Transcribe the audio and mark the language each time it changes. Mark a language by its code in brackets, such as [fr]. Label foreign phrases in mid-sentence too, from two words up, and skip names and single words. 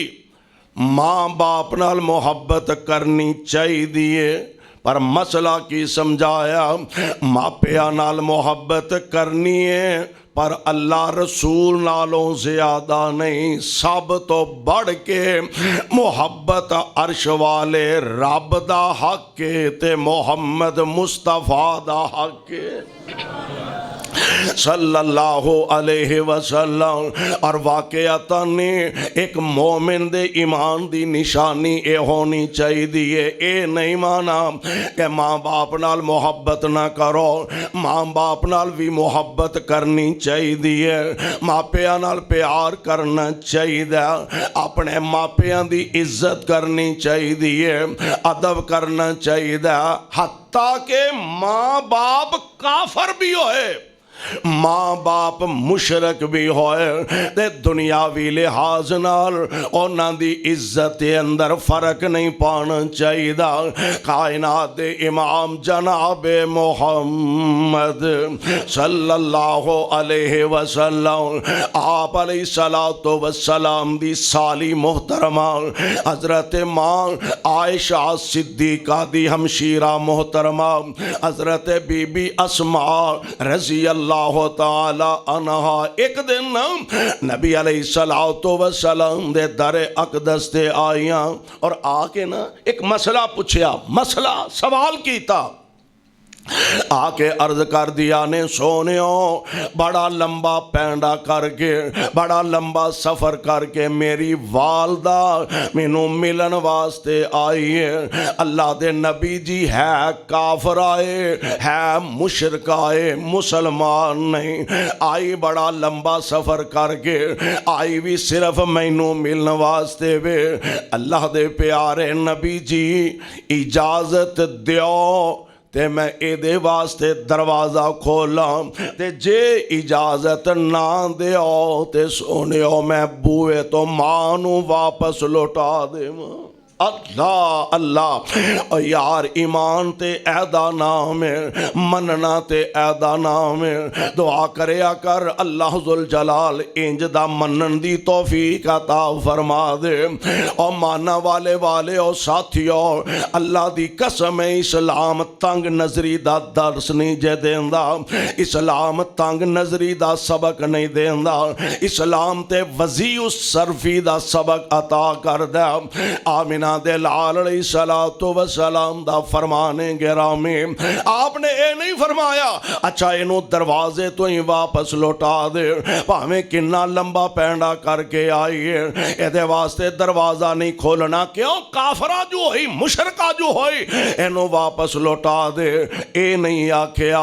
[pa] ماں باپ نال محبت کرنی چاہیے پر مسئلہ کی سمجھایا ماں پیاں نال محبت کرنی ہے پر اللہ رسول نالوں زیادہ نہیں، سب تو بڑھ کے محبت عرش والے رب دا حق کے تے محمد مصطفیٰ دا حق کے [ar] صلی اللہ علیہ وسلم۔ [pa] اور واقعتاً ایک مومن دے ایمان دی نشانی اے ہونی چاہیے، اے نہیں مانا کہ ماں باپ نال محبت نہ کرو، ماں باپ نال بھی محبت کرنی چاہیے، ماپیاں نال پیار کرنا چاہیے، اپنے ماپیاں دی عزت کرنی چاہیے، ادب کرنا چاہیے، حتیٰ کہ ماں باپ کافر بھی ہوئے، ماں باپ مشرک بھی ہوئے تے دنیاوی لحاظ نال انہاں دی عزت دے اندر فرق نہیں پانا چاہیے۔ کائنات دے امام جناب محمد [ar] صلی اللہ علیہ وسلم، [pa] آپ [ar] علیہ السلام [pa] دی سالی محترمہ حضرت ماں عائشہ صدیقہ دی ہمشیرہ محترمہ حضرت بی بی اسماء [ar] رضی اللہ تعالی عنہا [pa] ایک دن نبی [ar] علیہ السلام [pa] دے در اقدس تے آئیاں اور آ کے نا ایک مسئلہ پوچھیا، مسئلہ سوال کیتا، آ کے عرض کر دیا نے سونیوں بڑا لمبا پینڈا کر کے بڑا لمبا سفر کر کے میری والدہ مینوں ملن واسطے آئی ہے، اللہ دے نبی جی ہے کافر آئے ہے مشرک آئے مسلمان نہیں، آئی بڑا لمبا سفر کر کے آئی بھی صرف مینوں ملن واسطے وے، اللہ دے پیارے نبی جی اجازت دیو تے میں اے دے واسطے دروازہ کھولا تے جے اجازت نہ دیو تے سونیو میں بوئے تو مانو واپس لوٹا دے۔ اللہ اللہ یار ایمان تے عہدہ نام ہے، مننا تے عہدہ نام ہے، دعا کریا کر اللہ ذوالجلال انج دا منن دی توفیق عطا فرما دے۔ اور مانا والے او ساتھیو اللہ دی قسم اسلام تنگ نظری دا درس نہیں جے دیندا، اسلام تنگ نظری دا سبق نہیں دیندا، اسلام تے وضیع الصرفی دا سبق عطا کر دے۔ آمینہ دے لال [ar] علیہ السلام [pa] دا فرمانے گرامی آپ نے اے نہیں فرمایا اچھا انہوں دروازے تو ہی واپس لوٹا دے، پاہمیں کنہ لمبا پینڈا کر کے آئیے اے دے واسطے دروازہ نہیں کھولنا، کیوں کافرہ جو ہوئی مشرکہ جو ہوئی انہوں واپس لوٹا دے، اے نہیں آکھیا۔